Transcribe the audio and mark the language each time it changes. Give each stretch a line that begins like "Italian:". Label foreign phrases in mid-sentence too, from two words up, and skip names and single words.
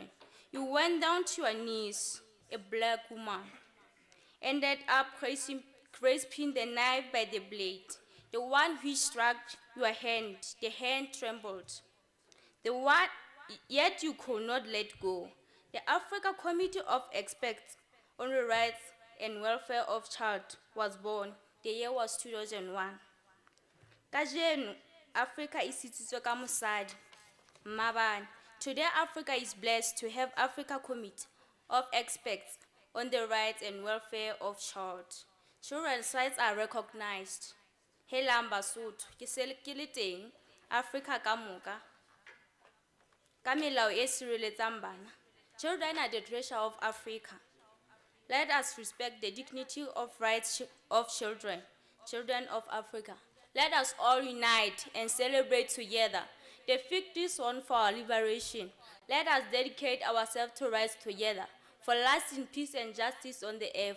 English: You went down to your knees, a black woman, ended up grasping the knife by the blade. The one which struck your hand, the hand trembled. Yet you could not let go. The Africa Committee of Experts on the Rights and Welfare of Child was born. The year was 2001.
Southern Sotho: Kajeno, Africa is sitsitswe ka mosadi, Mabane.
English: Today, Africa is blessed to have Africa Committee of Experts on the Rights and Welfare of Child. Children's rights are recognized.
Southern Sotho: Helang Basotho, ke se ke le teng, Africa ka moka. Ka melao e sireletsang bana.
English: Children are the treasure of Africa. Let us respect the dignity of rights of children, children of Africa. Let us all unite and celebrate together the victories won for our liberation. Let us dedicate ourselves to rights together for lasting peace and justice on the earth.